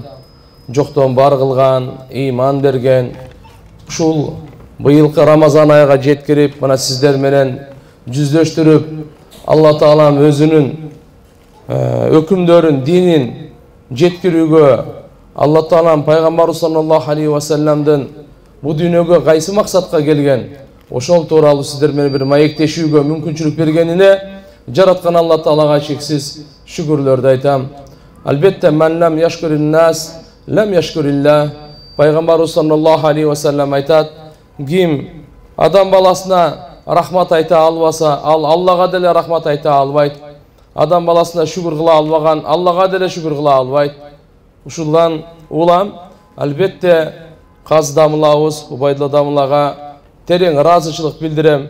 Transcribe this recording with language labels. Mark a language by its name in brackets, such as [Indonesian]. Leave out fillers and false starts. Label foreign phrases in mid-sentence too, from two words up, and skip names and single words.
[Kyrgyz] Жоктон бар кылган, ыйман берген, ушул быйылкы Рамазан айга жеткирип, мына сиздер менен жүздөштүрүп, Алла Таалам өзүнүн өкүмдөрүн, динин жеткирүүгө, Алла Таалам пайгамбарыбыз [Arabic] صلى الله عليه وسلم [Kyrgyz] бу дүйнөгө кайсы максатка келген, ошол тууралуу сиздер менен бир маектешүүгө мүмкүнчүлүк бергенине жараткан Алла Таалага чексиз шүгүрлөрдү айтам. [Arabic] Албетте, من لم يشكر الناس، لم يشكر الله. [Kyrgyz] Пайгамбарыбыз [Arabic] صلى الله عليه وسلم [Kyrgyz] айтат, ким адам баласына рахмат айта албаса, ал Аллага деле рахмат айта албайт. Адам баласына шүгүр кыла албаган, Аллага деле шүгүр кыла албайт. Ушулдан улам, албетте, каз дамылабыз, убайдылы дамылага терең ыраазычылык билдирем.